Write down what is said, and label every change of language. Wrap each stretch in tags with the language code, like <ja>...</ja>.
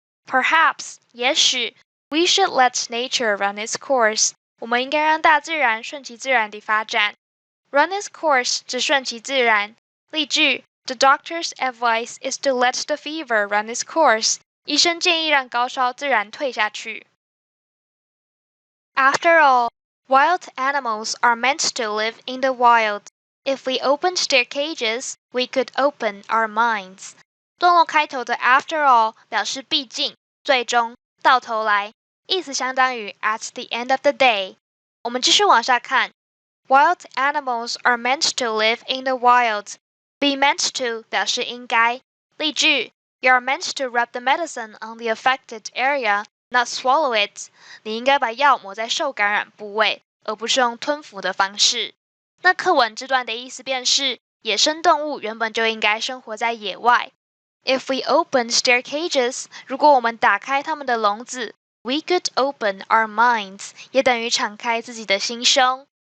<zh>Perhaps， 也许</zh> <en>we should let nature run its course，</en> <zh>我们应该让大自然顺其自然地发展。</zh> <en>Run its course</en> <zh>指顺其自然。</zh> <en>例句 The doctor's advice is to let the fever run its course。</en> <zh>医生建议让高烧自然退下去。</zh> <en>After all,Wild animals are meant to live in the wild. If we opened their cages, we could open our minds.</en> <zh>段落开头的</zh> <en>after all</en> <zh>表示毕竟、最终、到头来，意思相当于</zh> <en>at the end of the day.</en> <zh>我们继续往下看。</zh> <en>Wild animals are meant to live in the wild. Be meant to</en> <zh>表示应该。</zh> <en>例句 You are meant to rub the medicine on the affected area.Not swallow it.</en> <zh>你应该把药抹在受感染部位，而不是用吞服的方式。那课文这段的意思便是，野生动物原本就应该生活在野外。</zh> <en>If we opened their cages，</en> <zh>如果我们打开它们的笼子 ，</zh> <en>we could open our minds，</en> <zh>也等于敞开自己的心胸。</zh>